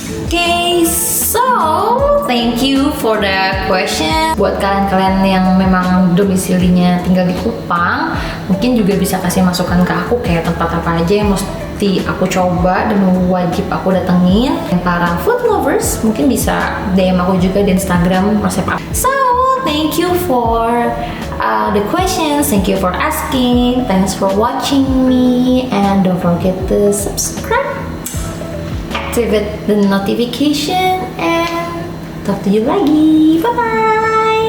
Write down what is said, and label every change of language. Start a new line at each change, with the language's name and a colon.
English: Okay, so thank you for the question.
Indonesian: Buat kalian-kalian yang memang domisilinya tinggal di Kupang, mungkin juga bisa kasih masukan ke aku kayak tempat apa aja yang mesti aku coba dan wajib aku datengin. Yang para food lovers mungkin bisa DM aku juga di Instagram resep apa.
English: So thank you for the questions. Thank you for asking. Thanks for watching me, and don't forget to subscribe, activate the notification, and talk to you
Indonesian: lagi.
English: Bye bye.